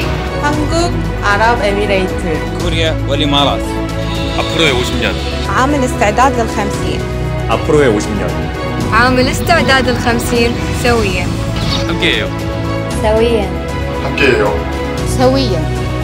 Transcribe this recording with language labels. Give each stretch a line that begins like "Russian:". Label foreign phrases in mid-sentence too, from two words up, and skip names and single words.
Korean: 한국, 아랍에미레이트, 코리아 والإمارات. 앞으로의 50년.
Arabic: عام الاستعداد لل50.
Korean: 앞으로의 50년.
Arabic: عام الاستعداد لل50 سويا.
Korean: 함께해요.
Arabic: سويا.
Korean: 함께해요.
Arabic: سويا.